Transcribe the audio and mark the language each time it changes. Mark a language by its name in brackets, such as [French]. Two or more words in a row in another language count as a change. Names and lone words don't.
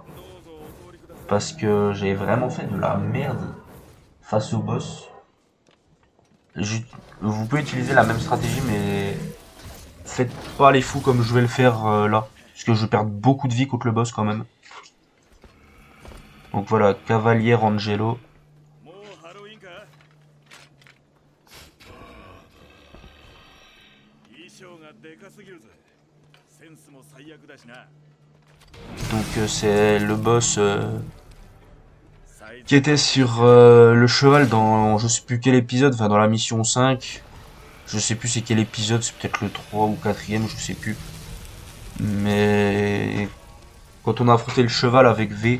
[French] Parce que j'ai vraiment fait de la merde face au boss. Vous pouvez utiliser la même stratégie, mais faites pas les fous comme je vais le faire là. Parce que je vais perdre beaucoup de vie contre le boss quand même. Donc voilà, Cavalier Angelo. [Japanese] もうハロウィンか衣装がでかすぎるぜセンスも最悪だしな [French] Donc c'est le boss qui était sur le cheval dans je sais plus quel épisode, enfin dans la mission 5. Je sais plus c'est quel épisode, c'est peut-être le 3 ou 4ème, je sais plus. Mais quand on a affronté le cheval avec V.